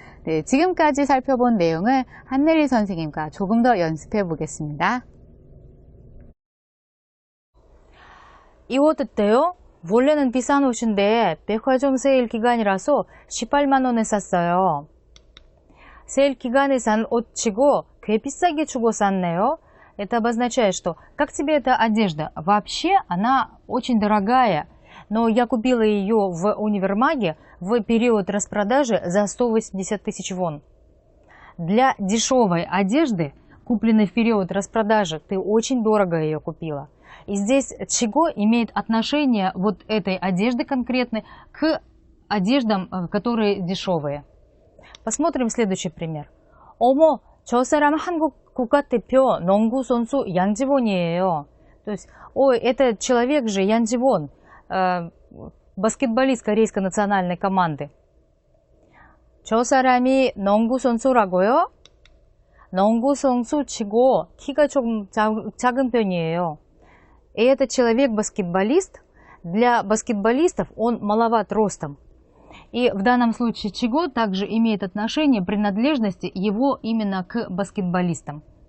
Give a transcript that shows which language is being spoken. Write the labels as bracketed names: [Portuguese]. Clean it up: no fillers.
[Korean] 네, 지금까지 살펴본 내용을 한내리 선생님과 조금 더 연습해 보겠습니다. 이 옷 어때요? 원래는 비싼 옷인데 백화점 세일 기간이라서 18만 원에 샀어요. 세일 기간에 산 옷 치고 꽤 비싸게 주고 샀네요. [Russian] Это обозначает, что как тебе эта одежда? Вообще она очень дорогая. Но я купила ее в универмаге в период распродажи за 180 тысяч вон. Для дешевой одежды, купленной в период распродажи, ты очень дорого ее купила. И здесь чего имеет отношение вот этой одежды конкретной к одеждам, которые дешевые. Посмотрим следующий пример. [Korean] 어머, 저 사람 한국 국가대표 농구 선수 ян지본이에요. [Russian] То есть, ой, это человек же ян지본. баскетболист корейской национальной команды. [Korean] 저 사람이 농구 선수라고요? 농구 선수 치고 키가 조금 작은 편이에요. [Russian] И этот человек-баскетболист, для баскетболистов он маловат ростом. И в данном случае чего также имеет отношение принадлежности его именно к баскетболистам.